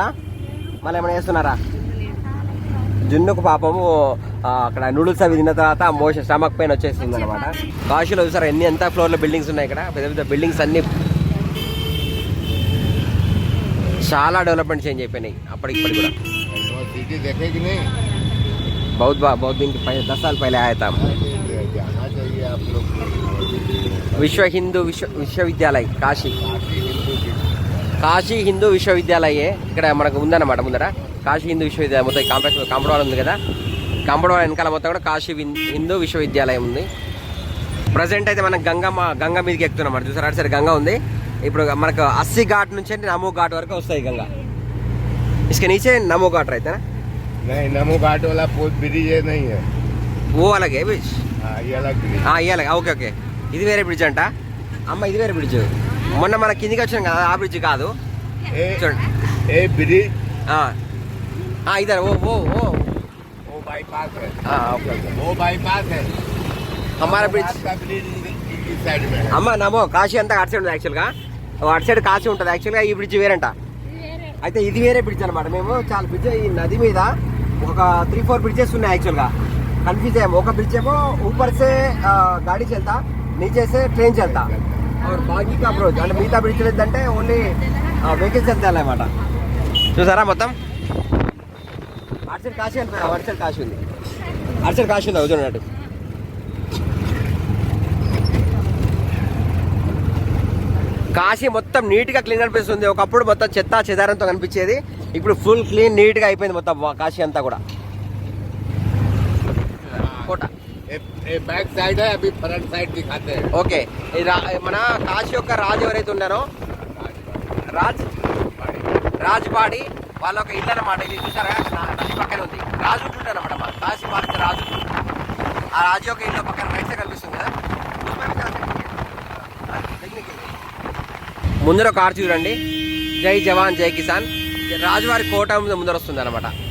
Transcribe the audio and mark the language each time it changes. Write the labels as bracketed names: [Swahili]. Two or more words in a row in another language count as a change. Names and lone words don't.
[Telugu] మళ్ళీ ఏమైనా వేస్తున్నారా? జున్నుకు పాపము అక్కడ నూడిల్స్ అవి తిన్న తర్వాత [English] motion stomach pain [Telugu] వచ్చేస్తుంది అనమాట. కాశీలో చూసారా ఎంత ఫ్లోర్లో బిల్డింగ్స్ ఉన్నాయి ఇక్కడ, పెద్ద పెద్ద బిల్డింగ్స్ అన్ని చాలా [English] development change [Telugu] అయిపోయినాయి అప్పటికి కూడా. [Hindi] बहुत दिन के 10 साल पहले आया था. [Telugu] विश्व हिंदू विश्वविद्यालय కాశీ హిందూ విశ్వవిద్యాలయే ఇక్కడ మనకు ఉందన్నమాట ముందర. కాశీ హిందూ విశ్వవిద్యాలయం మొత్తం కాంపౌండ్ వాల్ ఉంది కదా, కాంపౌండ్ వాల్ వెనకాల మొత్తం కూడా కాశీ హిందూ విశ్వవిద్యాలయం ఉంది. ప్రజెంట్ అయితే మనం గంగా మీదకి ఎక్కుతున్నాం అన్నమాట. చూసారా సరే గంగా ఉంది. ఇప్పుడు మనకు 80 ఘాట్ నుంచి నమో ఘాట్ వరకు వస్తాయి గంగా. [Hindi] इसके नीचे नमो घाट रहता है ना? नहीं, नमो घाट वाला ब्रिज नहीं है, वो अलग है ब्रिज. ये अलग ब्रिज. ये अलग. [English] okay okay, [Telugu] ఇది వేరే బ్రిడ్జ్ అంట. అమ్మ ఇది వేరే బ్రిడ్జ్. మొన్న మన కిందికి వచ్చాం కదా ఆ బ్రిడ్జ్ కాదు. చూడండి ఏ బ్రిడ్జ్ [Hindi] इधर वो बाईपास है, [English] okay okay [Hindi] वो बाईपास है। हमारा ब्रिज का ब्रिज इस साइड में है। [Telugu] అమ్మ నమో కాశీ అంతా అటు సైడ్ ఉంది యాక్చువల్గా అటు సైడ్ కాశీ ఉంటుంది యాక్చువల్గా ఈ బ్రిడ్జ్ వేరంట అయితే ఇది వేరే బ్రిడ్జ్ అనమాట మేము చాలా బ్రిడ్జ్ ఈ నది మీద ఒక 3-4 బ్రిడ్జెస్ ఉన్నాయి యాక్చువల్గా కన్ఫ్యూజ్ అయ్యాము ఒక బ్రిడ్జ్ ఏమో [Hindi] ऊपर से गाड़ी चलता नीचे से ट्रेन चलता और बाकी का अप्रोच [Telugu] అంటే మిగతా బ్రిడ్జ్ ఏంటంటే [English] only vehicles [Telugu] వెళ్తాయి అన్నమాట చూసారా మొత్తం అటు సైడ్ కాశీ అంటున్నా అటు సైడ్ కాశీ ఉంది అటు సైడ్ కాశీ ఉంది చూడండి కాశీ మొత్తం నీట్గా క్లీన్ అనిపిస్తుంది ఒకప్పుడు మొత్తం చెత్త చెదారంతో కనిపించేది ఇప్పుడు [English] full clean [Telugu] నీట్గా అయిపోయింది మొత్తం కాశీ అంతా కూడా కోట [English] back side [Hindi] है, अभी [English] front side [Hindi] दिखाते हैं। [Telugu] ఓకే మన కాశీ యొక్క రాజు ఎవరైతే ఉన్నారో రాజుపాడి వాళ్ళ ఒక ఇల్లు అనమాట ఇది చూసారా నది పక్కన ఉంది రాజు ఉంటుంటారు అనమాట కాశీ పాలించే రాజు ఆ రాజు యొక్క ఇల్లు పక్కన [English] right side [Telugu] కనిపిస్తుంది కదా ముందర ఒక ఆర్చ్ చూడండి [Hindi] जय जवान जय किसान [Telugu] రాజువారి కోట ముందర వస్తుంది అనమాట